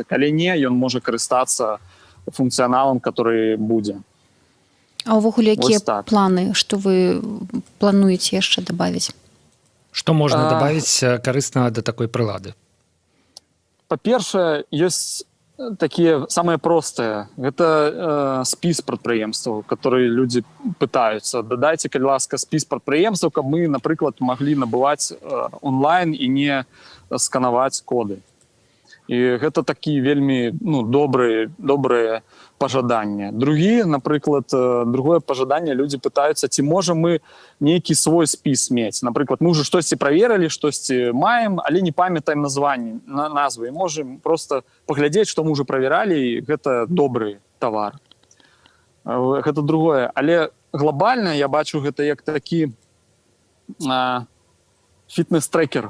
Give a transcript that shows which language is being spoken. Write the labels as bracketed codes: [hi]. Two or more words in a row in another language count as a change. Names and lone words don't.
[be] Калі не, ён можа карыстацца функцыяналам, который будзе. А ўвогуле, якія планы, што вы плануеце яшчэ дабавіць? Што можна дабавіць карыснага да такой прылады? Па-першае, ёсць [ru] такие самые простые. [be] Это спіс прадпрыемстваў, [ru] которые люди пытаются. [be] Дадайте, калі ласка, спіс прадпрыемстваў, каб мы, напрыклад, могли набываць онлайн і не сканаваць коды. І гэта такие вельмі добрые пажаданні. Другое пажаданне, [ru] люди пытаются, [be] ці можем мы нейкі свой спіс мець. Напрыклад, мы уже штосьці праверылі, штосьці маем, але не памятаем назвы. Можем просто паглядзець, што мы уже правералі, і гэта добры тавар. Гэта другое. Але глобальна я бачу гэта як такі фітнес-трекер.